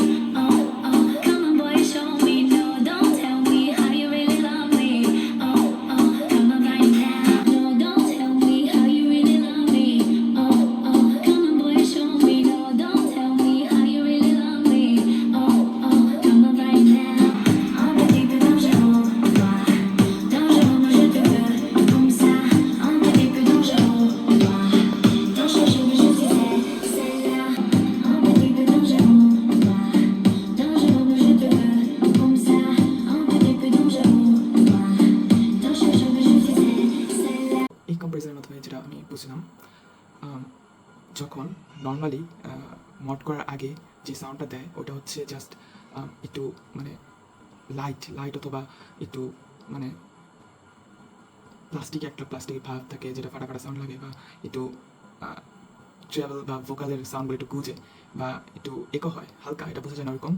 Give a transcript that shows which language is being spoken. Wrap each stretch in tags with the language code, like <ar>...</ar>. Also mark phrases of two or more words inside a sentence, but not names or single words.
<en>Oh, oh, come on, boy, show me. No, don't tell me how you really love me. Oh, oh, come on right now. No, don't tell me how you really love me. Oh, oh, come on, boy, show me. No, don't tell me how you really love me. Oh, oh, come on right now.</en> <fr>Un petit peu dangereux, toi. Dangereux, moi je te veux comme ça. Un petit peu dangereux, toi. Dans chaque jour, je suis celle-là. Un petit peu dangereux, toi. Dangereux, moi je te veux comme ça. Un petit peu dangereux, toi. Dans chaque jour, je suis celle-là.</fr> <bn>এই কম্পারিজনের মাধ্যমে যেটা আমি বুঝলাম, যখন</bn> <en>normally mod</en> <bn>করার আগে যে সাউন্ডটা দেয় ওটা হচ্ছে জাস্ট একটু মানে লাইট অথবা একটু মানে প্লাস্টিকের ভাব থাকে, যেটা ফাটা সাউন্ড লাগে, বা একটু ট্রাভেল বা ভোকালের সাউন্ডগুলো একটু গুজে বা একটু একো হয় হালকা, এটা বোঝা যায় না ওরকম।</bn>